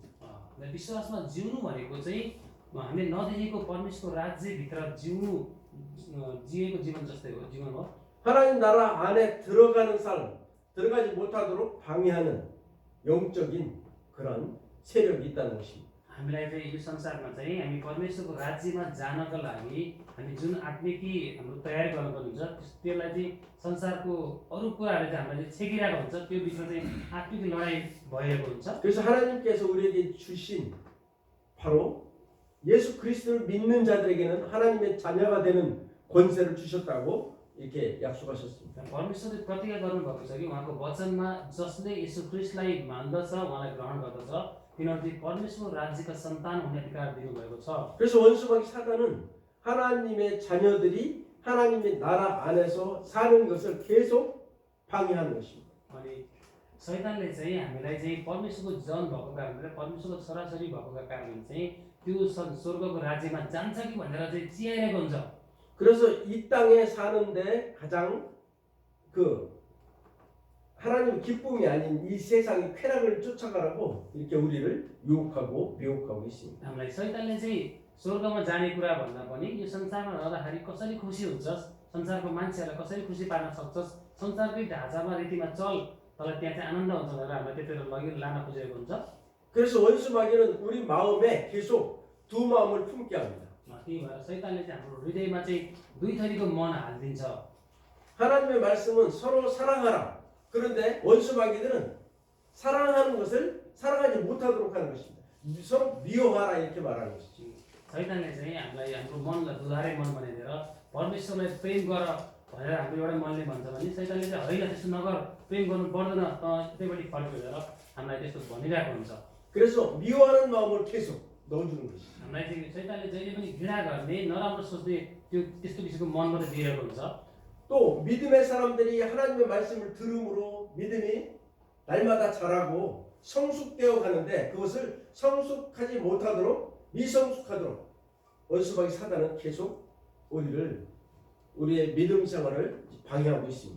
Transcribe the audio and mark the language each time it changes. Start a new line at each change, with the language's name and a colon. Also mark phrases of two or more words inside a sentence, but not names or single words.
Nepali: विश्वासमा जिउनु भनेको चाहिँ हामीले नदेखेको परमेश्वरको राज्यभित्र जिएको जीवन जस्तै हो, जीवन हो।
Korean: 하나님 나라 안에 들어가는 삶, 들어가지 못하도록 방해하는 영적인 그런 세력이 있다는 것입니다.
Nepali: हामीलाई चाहिँ यो संसारमा चाहिँ हामी परमेश्वरको राज्यमा जानका लागि हामी जुन आत्मिकी हाम्रो तयारी गर्नुपर्ने हुन्छ त्यसलाई चाहिँ संसारको अरू कुराहरूले चाहिँ हामीलाई छेकिरहेको हुन्छ। त्यो बिचमा चाहिँ आत्मिक लडाइँ भइरहेको हुन्छ।
Korean: 그래서 하나님께서 우리에게 주신 바로 예수 그리스도를 믿는 자들에게는 하나님의 자녀가 되는 권세를 주셨다고 이렇게 약속하셨습니다.
Nepali: परमेश्वरले प्रतिज्ञा गर्नुभएको छ कि उहाँको वचनमा जसले यसु ख्रीष्टलाई मान्दछ उहाँलाई ग्रहण गर्दछ तिनीहरू चाहिँ परमेश्वर राज्यका सन्तान हुने अधिकार दिनुभएको छ।
Korean: 그래서 원수마귀 사단은 하나님의 자녀들이 하나님의 나라 안에서 사는 것을 계속 방해하는 것입니다.
Nepali: अनि शैतानले चाहिँ हामीलाई चाहिँ परमेश्वरको जन भएको कारणले परमेश्वरको छोराछोरी भएकोका कारणले चाहिँ त्यो स्वर्गको राज्यमा जान्छ कि भनेर चाहिँ चियाइरहेको हुन्छ।
Korean: 그래서 이 땅에 사는데 가장 하나님 기쁨이 아닌 이 세상의 쾌락을 쫓아가라고 이렇게 우리를 유혹하고 미혹하고 있습니다.
Nepali: हामीलाई शैतानले चाहिँ स्वर्गमा जाने कुरा भन्दा पनि यो संसारमा रहँदाखेरि कसरी खुसी हुन्छस्, संसारको मान्छेहरूलाई कसरी खुसी पार्न सक्छस्, संसारकै ढाँचामा रीतिमा चल तँलाई त्यहाँ चाहिँ आनन्द हुन्छ भनेर हामीलाई त्यतिर लान खोजेको हुन्छ।
Korean: 그래서 원수마귀는 우리 마음에 계속 두 마음을 품게 합니다.
Nepali: त्यही भएर शैतानले चाहिँ हाम्रो हृदयमा चाहिँ दुई थरीको मन हालिदिन्छ।
Korean: 하나님의 말씀은 서로 사랑하라. 그런데 원수마귀들은 사랑하는 것을 사랑하지 못하도록 하는 것입니다. 서로 미워하라 이렇게 말하는 것이죠.
Nepali: शैतानले चाहिँ हामीलाई हाम्रो मनलाई दुधारे मन बनाइदिएर परमेश्वरलाई प्रेम गर भनेर हाम्रो एउटा मनले भन्छ भने शैतानले चाहिँ होइन त्यस्तो नगर, प्रेम गर्नु पर्दैन, त त्यतैपट्टि फर्केर हामीलाई त्यस्तो भनिरहेको हुन्छ।
Korean: 그래서 미워하는 마음을 계속 넣어주는 것이죠.
Nepali: हामीलाई चाहिँ शैतानले जहिले पनि घृणा गर्ने नराम्रो सोच्ने त्यो त्यस्तो किसिमको मन मात्रै दिइरहेको हुन्छ।
Korean: 또 믿음의 사람들이 하나님의 말씀을 들음으로 믿음이 날마다 자라고 성숙되어 가는데 그것을 성숙하지 못하도록 미성숙하도록 원수마귀 사단은 계속 우리의 믿음 생활을 방해하고 있습니다.